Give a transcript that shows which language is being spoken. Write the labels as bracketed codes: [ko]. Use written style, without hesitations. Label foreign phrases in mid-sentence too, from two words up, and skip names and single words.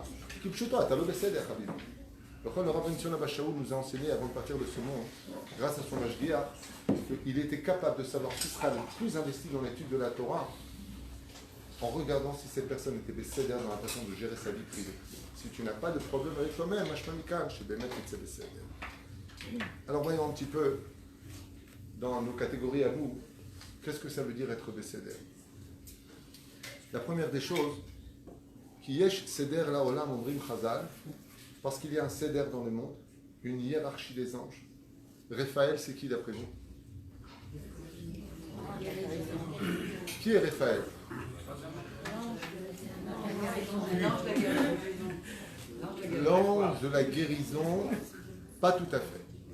[fr] Kipchuta, t'as le Besséder, Habib. Le Rav Ben Sion Abba Shaul nous a enseigné avant de partir de ce monde, grâce à son Mashgiach, qu'il était capable de savoir qui sera le plus investi dans l'étude de la Torah en regardant si cette personne était Besséder dans la façon de gérer sa vie privée. Si tu n'as pas de problème avec toi-même, alors voyons un petit peu dans nos catégories à nous, qu'est-ce que ça veut dire être Besséder? La première des choses, [he] כי יש סדר לעולם אומרים חז״ל, [fr] parce qu'il y a un seder dans le monde, une hiérarchie des anges. Raphaël, c'est qui d'après vous? Qui est Raphaël? L'ange de la guérison, pas tout à fait.